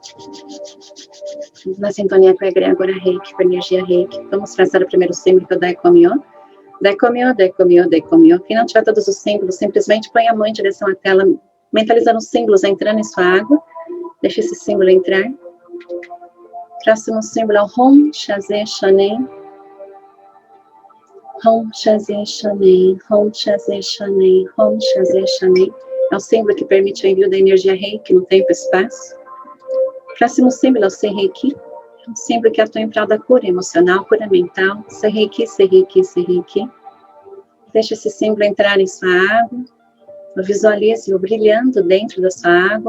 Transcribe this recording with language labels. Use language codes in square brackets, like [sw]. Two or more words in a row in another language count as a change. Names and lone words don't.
[pt] Na sintonia com a egrégora Reiki, com a energia Reiki. Vamos traçar o primeiro símbolo, que é o Daikomyo. Daikomyo, Daikomyo, Daikomyo. Quem não tiver todos os símbolos, simplesmente põe a mão em direção à tela, mentalizando os símbolos entrando em sua água. Deixa esse símbolo entrar. Próximo símbolo é o Hom Shaze Shonen. Hom Shaze Shonen, Hom Shaze Shonen, Hom Shaze Shonen. É o símbolo que permite o envio da energia Reiki no tempo e espaço. Próximo símbolo é o Sei-Reiki. É um símbolo que atua em prol da cura emocional, cura mental. Sei-Reiki, Sei-Reiki, Sei-Reiki. Deixe esse símbolo entrar em sua água. Visualize-o brilhando dentro da sua água.